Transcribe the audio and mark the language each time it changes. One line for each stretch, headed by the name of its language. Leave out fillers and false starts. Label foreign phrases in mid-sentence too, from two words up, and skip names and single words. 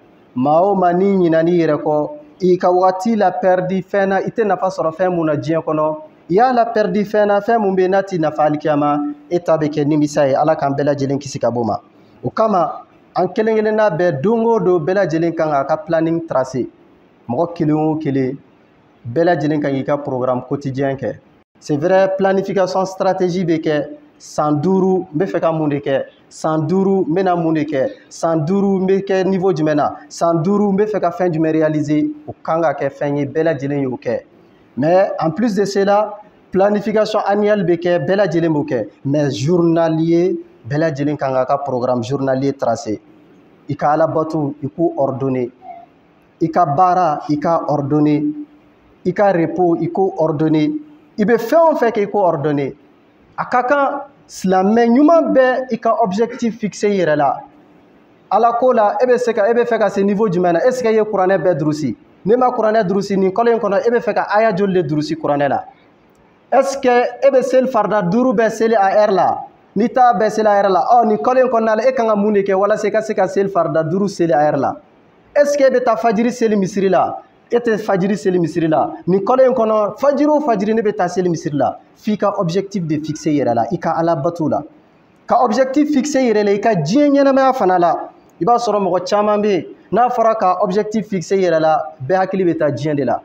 Bambara: Maa o maa n'i ɲinɛn'i yɛrɛ kɔ, i ka wagati la perdre fɛn na, i tɛ nafa sɔrɔ fɛn mun na diɲɛ kɔnɔ, i y'a la perdre fɛn na fɛn mun bɛ yen n'a tɛ nafa alikiyama, e ta bɛ kɛ nimisa ye. Ala k'an bɛɛ lajɛlen kisi ka bɔ o ma. O kama an kelen kelenna bɛɛ don o don bɛɛ lajɛlen kan k'a ka
French: planning tracer.
Bambara: Mɔgɔ kelen o kelen bɛɛ lajɛlen kan k'i ka
French: programme quotidien
Bambara: kɛ.
French: C'est vrai, planification stratégie
Bambara: bɛ kɛ. San 5 n bɛ fɛ ka mun de kɛ, san 5 n bɛna mun de kɛ, san 5 n bɛ kɛ niveau jumɛn na, san 5 n bɛ fɛ ka fɛn jumɛn réaliser. O kan ka kɛ fɛn ye bɛɛ lajɛlen y'o kɛ.
French: Mais en plus de cela, planification annuelle
Bambara: bɛ kɛ bɛɛ lajɛlen b'o kɛ, mais journalier bɛɛ lajɛlen kan k'a ka
French: programme journalier tracer.
Bambara: I ka Ala bato i k'o ordonner, i ka baara i ka ordonner, i ka repos i k'o ordonner, i bɛ fɛn o fɛn kɛ i k'o ordonner. A ka kan silamɛ ɲuman bɛɛ i ka
French: objectif fixé
Bambara: i yɛrɛ la. Ala ko la e bɛ fɛ ka se niveau jumɛn na?
French: Est ce que
Bambara: e ye kuranɛ bɛɛ durusi? N'e ma kuranɛ durusi nin kalo in kɔnɔ e bɛ fɛ ka aya joli de durusi kuranɛ la?
French: Est ce que
Bambara: e bɛ seli farida 5 bɛɛ seli
French: a heure
Bambara: la? N'i t'a bɛɛ seli
French: a heure
Bambara: la, nin kalo in kɔnɔna la e kan ka mun de kɛ walasa i ka se ka seli farida 5 seli a heure la?
French: Est ce que
Bambara: e bɛ taa fajiri seli misiri la? E tɛ fajiri seli misiri la. Nin kalo in kɔnɔ fajiri o fajiri ne bɛ taa seli misiri la. F'i ka
French: objectif de fixer
Bambara: i yɛrɛ la, i ka Ala bato la. Ka
French: objectif fixer
Bambara: i yɛrɛ la, i ka diɲɛ ɲɛnamaya fana la. I b'a sɔrɔ mɔgɔ caman bɛ yen n'a fɔra ka
French: objectif fixer
Bambara: i yɛrɛ la, bɛɛ hakili bɛ taa diɲɛ de la.